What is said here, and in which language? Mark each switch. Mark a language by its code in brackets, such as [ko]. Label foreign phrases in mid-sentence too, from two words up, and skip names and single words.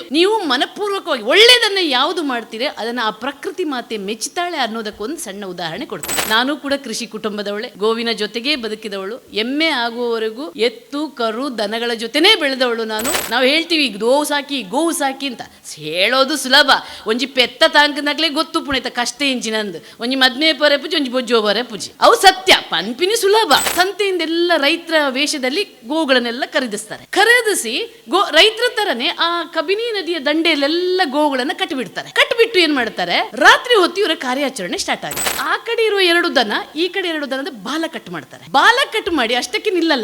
[kn] ನೀವು ಮನಪೂರ್ವಕವಾಗಿ ಒಳ್ಳೇದನ್ನೇ ಯಾವುದು ಮಾಡ್ತೀರಿ ಅದನ್ನು ಆ ಪ್ರಕೃತಿ ಮಾತೆ ಮೆಚ್ಚುತ್ತಾಳೆ ಅನ್ನೋದಕ್ಕೊಂದು ಸಣ್ಣ ಉದಾಹರಣೆ ಕೊಡ್ತೀನಿ. ನಾನು ಕೂಡ ಕೃಷಿ ಕುಟುಂಬದವಳೆ, ಗೋವಿನ ಜೊತೆಗೇ ಬದುಕಿದವಳು, ಎಮ್ಮೆ ಆಗುವವರೆಗೂ ಎತ್ತು ಕರು ದನಗಳ ಜೊತೆನೇ ಬೆಳೆದವಳು ನಾನು. ನಾವು ಹೇಳ್ತೀವಿ ಗೋವು ಸಾಕಿ ಅಂತ ಹೇಳೋದು ಸುಲಭ. [tcy] ಒಂಜಿ ಪೆತ್ತ ತಾಂಕನಾಗ್ಲೇ ಗೊತ್ತು ಪುಣಿತ ಕಷ್ಟ ಇಂಚಿನಂದು ಒಂಜಿ ಮದ್ಮೆ ಪರೆ ಪೂಜಿ ಒಂಜಿ ಬೊಜ್ಜೋ ಪರೆ ಪೂಜಿ ಅವು ಸತ್ಯ ಪನ್ಪಿನಿ ಸುಲಭ. [kn] ಸಂತೆಯಿಂದೆಲ್ಲ ರೈತರ ವೇಷದಲ್ಲಿ ಗೋಗಳನ್ನೆಲ್ಲ ಖರೀದಿಸಿ ರೈತರ ತರನೇ ಆ ಕಬಿನಿ ನದಿಯ ದಂಡೆಯಲ್ಲೆಲ್ಲ ಗೋಗಳನ್ನ ಕಟ್ಟಿಬಿಟ್ಟು ಏನ್ ಮಾಡ್ತಾರೆ, ರಾತ್ರಿ ಹೊತ್ತು ಇವರ ಕಾರ್ಯಾಚರಣೆ ಸ್ಟಾರ್ಟ್ ಆಗಿದೆ. ಆ ಕಡೆ ಇರುವ 2 ದನ ಈ ಕಡೆ 2 ದನದ ಬಾಲ ಕಟ್ ಮಾಡಿ ಅಷ್ಟಕ್ಕೆ ನಿಲ್ಲಲ್ಲ.